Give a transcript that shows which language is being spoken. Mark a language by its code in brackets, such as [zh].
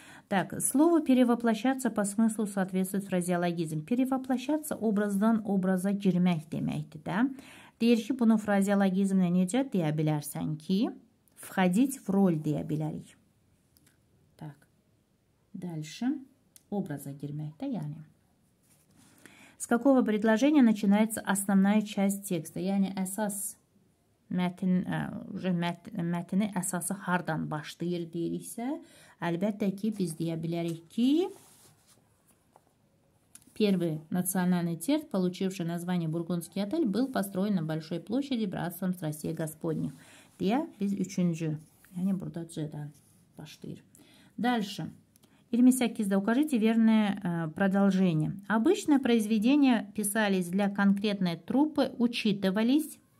[ru] Так, слово перевоплощаться по смыслу соответствует фразеологизм. [az] Перевоплощаться obrazdan obraza girmək deməkdir də. Deyir ki, bunu frazeologizmlə necə deyə bilərsən ki, [ru] входить в роль [az] deyə bilərik. [ru] Так, дальше. [az] Образа girməkdə, yəni. [ru] С какого предложения начинается основная часть текста? [az] Yəni, əsas mətni əsası hardan başlayır deyiriksə, əlbəttə ki, biz deyə bilərik ki, [ru] первый национальный театр, получивший название Бургундский отель, был построен на большой площади братством страстей Господних. [az] Deyə biz üçüncü, yəni burada C-dən başlayır. [ru] Дальше. 28-də укажите верное продолжение. Обычно произведения писались для конкретной труппы, учитывались.